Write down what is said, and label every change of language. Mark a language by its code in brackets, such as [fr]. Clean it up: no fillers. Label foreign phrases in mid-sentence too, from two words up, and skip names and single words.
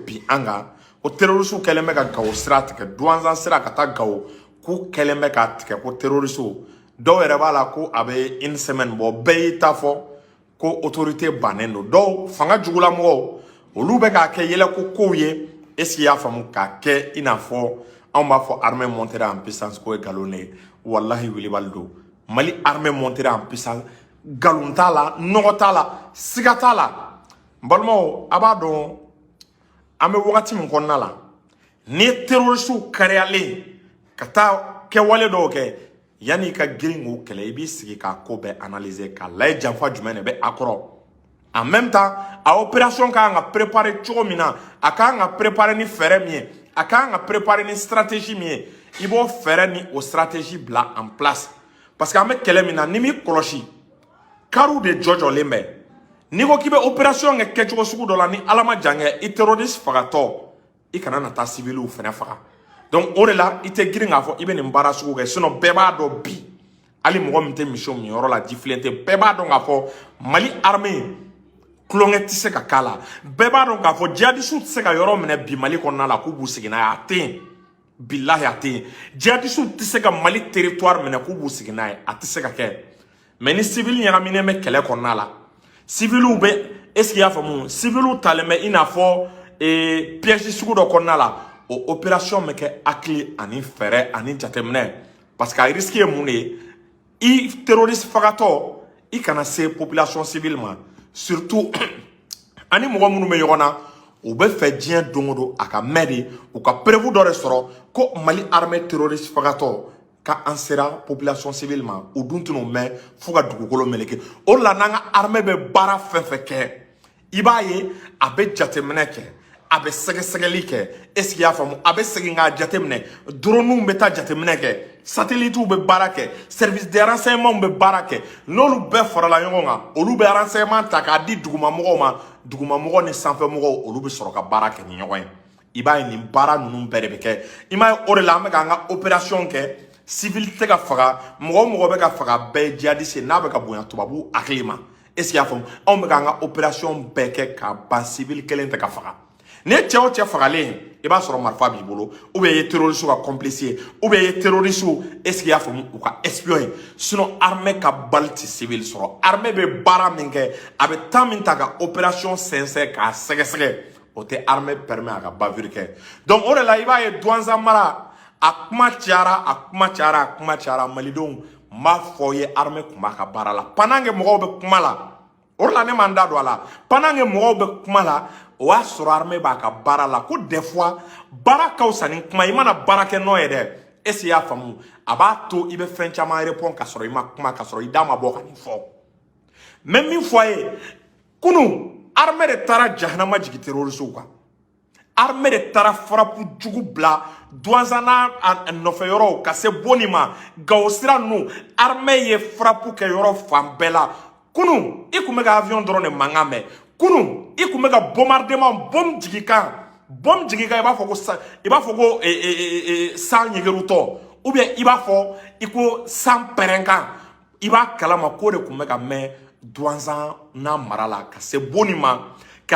[bm] bi an kan o terrorisiw kɛlen bɛ ka Gawo sira tigɛ douanzan sira ka taa Gawo k'u kɛlen bɛ ka tigɛ ko terrorisiw dɔw yɛrɛ b'a la ko a bɛ [fr] une semaine [bm] bɔ bɛɛ y'i ta fɔ ko autorité bannen don dɔw fanga jugula mɔgɔw olu bɛ k'a kɛ yɛlɛ ko kow ye [fr] est-ce qu'il [bm] y'a faamu k'a kɛ i n'a fɔ anw b'a fɔ [fr] armée montée en puissance [bm] ko ye nkalon de ye wallahi wilibali don Mali [fr] armée montée en puissance [bm] nkalon t'a la nɔgɔ t'a la siga t'a la n balimaw a b'a dɔn an bɛ wagati min kɔnɔna la ni ye terrorisiw kariyalen ka taa kɛwale dɔw kɛ yanni i ka girin k'o kɛlɛ i b'i sigi k'a ko bɛɛ analyser k'a lajɛ janfa jumɛn de bɛ a kɔrɔ [fr] en même temps [bm] a opération ka kan ka préparer cogo min na a ka kan ka préparer ni fɛɛrɛ min ye a ka kan ka préparer ni stratégie min ye i b'o fɛɛrɛ ni o stratégie bila [fr] en place parce que [bm] an bɛ kɛlɛ min na ni m'i kɔlɔsi kariw de jɔjɔlen bɛ n'i ko k'i bɛ opération kɛ kɛcogo sugu dɔ la ni ala ma jan kɛ i terroriste fagatɔ i kana na taa civiliw fɛnɛ faga donc o de la i tɛ girin k'a fɔ i bɛ nin baara sugu kɛ sinon bɛɛ b'a dɔn bi hali mɔgɔ min tɛ misiw min yɔrɔ la jifilen tɛ bɛɛ b'a dɔn k'a fɔ Mali armée kulonkɛ tɛ se ka k'a la bɛɛ b'a dɔn k'a fɔ djihadistes tɛ se ka yɔrɔ minɛ bi Mali kɔnɔna la k'u b'u sigi n'a ye a tɛ yen bilahi a tɛ yen djihadistes tɛ se ka Mali territoire minɛ k'u b'u sigi n'a ye a tɛ se ka kɛ mais ni civil ɲagaminen bɛ kɛlɛ kɔnɔna la civiliw bɛ [fr] est-ce qu'il [bm] y'a faamu civiliw talen bɛ i n'a fɔ piège sugu dɔ kɔnɔna la o opération bɛ kɛ hakili ani fɛɛrɛ ani jateminɛ parce que a risque ye mun de ye i terroriste fagatɔ i kana se [fr] population civile [bm] ma surtout ani mɔgɔ minnu bɛ ɲɔgɔn na u bɛ fɛ diɲɛ don o don a ka mɛn de u ka preuve dɔ de sɔrɔ ko Mali armée terroriste fagatɔ ka an sera [fr] population civile [bm] ma u dun tɛn'o mɛn fo ka dugukolo meleke o de la n'an ka armée bɛ baara fɛn fɛn kɛ i b'a ye a bɛ jateminɛ kɛ a bɛ sɛgɛsɛgɛli kɛ [fr] est-ce qu'il [bm] y'a faamu a bɛ segin k'a jateminɛ drone bɛ taa jateminɛ kɛ satellite bɛ baara kɛ [fr] service de renseignement [bm] bɛ baara kɛ n'olu bɛɛ farala ɲɔgɔn kan olu bɛ renseignement ta k'a di dugumamɔgɔw ma dugumamɔgɔw ni sanfɛmɔgɔw olu bɛ sɔrɔ ka baara kɛ ni ɲɔgɔn ye i b'a ye nin baara ninnu bɛɛ de bɛ kɛ i m'a ye o de la an bɛ k'an ka opération kɛ civil tɛ ka faga mɔgɔ o mɔgɔ bɛ ka faga bɛɛ ye djihadiste n'a bɛ ka bonya tubabu hakili ma [fr] est-ce qu'il [bm] y'a faamu anw bɛ k'an ka opération bɛɛ kɛ ka ban civil kelen tɛ ka faga ni cɛ o cɛ fagalen i b'a sɔrɔ marifa b'i bolo [fr] ou bien [bm] i ye terroriste ka complice ye [fr] ou bien [bm] i ye terroriste [fr] est-ce qu'il [bm] y'a faamu u ka espion ye sinon armée ka bali tɛ civil sɔrɔ armée bɛ baara min kɛ a bɛ temps min ta ka opération sɛnsɛn k'a sɛgɛsɛgɛ o tɛ [fr] armée permet [bm] a ka bavure kɛ donc o de la i b'a ye douanzan mara a kuma cayara malidenw n b'a fɔ ye armée kun b'a ka baara la [fr] pendant que [bm] mɔgɔw bɛ kuma la o de la ne m'an da don a la [fr] pendant que [bm] mɔgɔw bɛ kuma la o y'a sɔrɔ armée b'a ka baara la ko [fr] des fois [bm] baara ka fisa ni kuma i mana baara kɛ n'o ye dɛ [fr] est-ce qu'il [bm] y'a faamu a b'a to i bɛ fɛn caman répond ka sɔrɔ i ma kuma ka sɔrɔ i da ma bɔ ka nin fɔ mais min fɔ a ye kunun armée de taara jahanama jigin terroriste kan armée de taara frappe jugu bila douanzan n'a nɔfɛ yɔrɔw ka se Boni ma Gawo sira ninnu armée ye frappe kɛ yɔrɔ fan bɛɛ la kunun i kun bɛ ka avion dɔrɔn de mankan mɛn kunun i kun bɛ ka [fr] bombardement bombe [bm] jigin kan i b'a fɔ ko san ɲɛgerutɔ ou bien i b'a fɔ i ko san pɛrɛnkan i b'a kalama k'o de kun bɛ ka mɛn douanzan n'a mara la ka se Boni ma ka